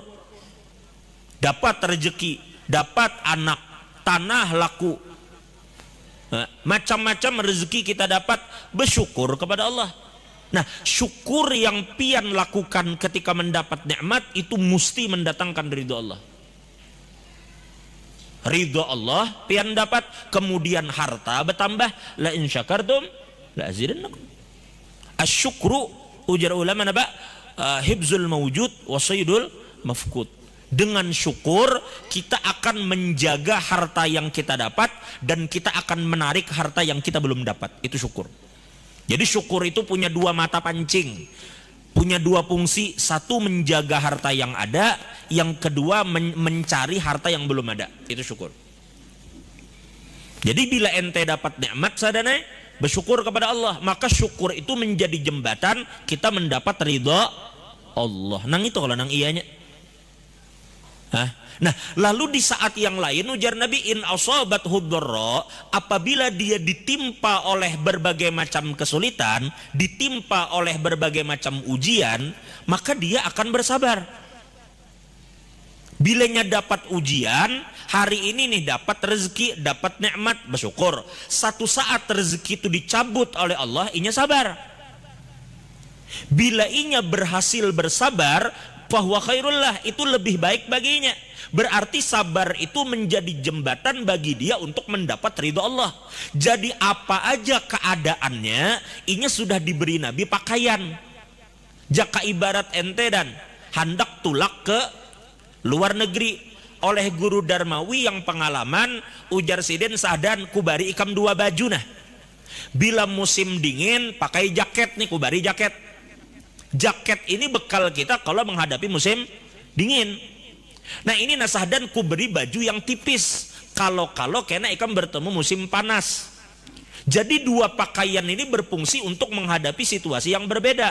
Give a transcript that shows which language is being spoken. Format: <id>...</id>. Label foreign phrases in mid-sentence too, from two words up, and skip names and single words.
<id>Dapat rezeki, dapat anak, tanah laku, macam-macam rezeki kita dapat, bersyukur kepada Allah. Nah, syukur yang pian lakukan ketika mendapat nikmat itu mesti mendatangkan ridho Allah. Ridho Allah pian dapat, kemudian harta bertambah.</id> <ar>La in syakartum la azidannakum.</ar> <bjn>Asyukru ujar ulama napa?</bjn> <ar>Hibzul mawjud wa saydul mafqud.</ar> <id>Dengan syukur kita akan menjaga harta yang kita dapat dan kita akan menarik harta yang kita belum dapat. Itu syukur. Jadi syukur itu punya dua mata pancing, punya dua fungsi. Satu menjaga harta yang ada, yang kedua mencari harta yang belum ada. Itu syukur. Jadi bila ente dapat nikmat sadana, bersyukur kepada Allah, maka syukur itu menjadi jembatan kita mendapat ridha Allah.</id> <bjn>Nang itu kalau nang iyanya.</bjn> <id>Nah, lalu di saat yang lain ujar Nabi,</id> <ar>in asabathu dharra,</ar> <id>apabila dia ditimpa oleh berbagai macam kesulitan, ditimpa oleh berbagai macam ujian, maka dia akan bersabar. Bilanya dapat ujian, hari ini nih dapat rezeki, dapat nikmat, bersyukur. Satu saat rezeki itu dicabut oleh Allah,</id> <bjn>inya sabar.</bjn> <id>Bila inya berhasil bersabar, bahwa khairullah, itu lebih baik baginya. Berarti sabar itu menjadi jembatan bagi dia untuk mendapat ridho Allah. Jadi apa aja keadaannya, inya sudah diberi Nabi pakaian.</id> <bjn>Jaka ibarat ente dan hendak tulak ke luar negeri oleh guru Darmawi yang pengalaman, ujar Siden sadan kubari ikam 2 baju nah. Bila musim dingin pakai jaket nih, kubari jaket.</bjn> <id>Jaket ini bekal kita kalau menghadapi musim dingin.</id> <bjn>Nah ini nasahdan kuberi baju yang tipis kalau kena ikam bertemu musim panas.</bjn> <id>Jadi 2 pakaian ini berfungsi untuk menghadapi situasi yang berbeda.</id>